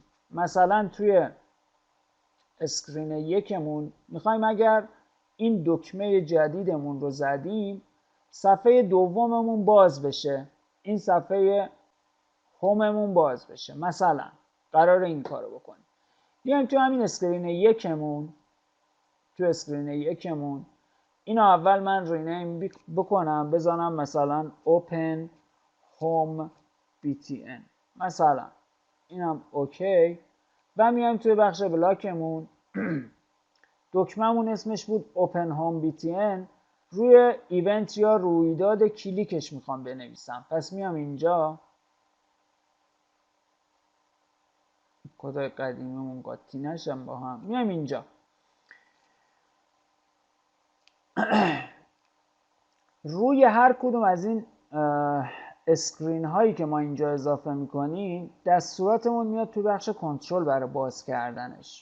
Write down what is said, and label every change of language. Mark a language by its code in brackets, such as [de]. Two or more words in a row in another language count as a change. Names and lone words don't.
[fa] مثلا توی اسکرین یکمون میخوایم اگر این دکمه جدیدمون رو زدیم صفحه دوممون باز بشه، این صفحه هوممون باز بشه، مثلا قرار این کارو بکنیم. بیایم تو همین اسکرین یکمون، اینو اول من رینیم بکنم، بزنم مثلا [en] open home btn [fa] مثلا، اینم اوکی و میایم توی بخش بلاکمون دکمه‌مون اسمش بود [en] open home btn، [fa] روی ایونت یا رویداد کلیکش میخوام بنویسم. پس میام اینجا، کدای قدیمیمون قاطی نشم با هم، میام اینجا روی هر کدوم از این اسکرین هایی که ما اینجا اضافه میکنیم دستوراتمون میاد تو بخش کنترل برای باز کردنش.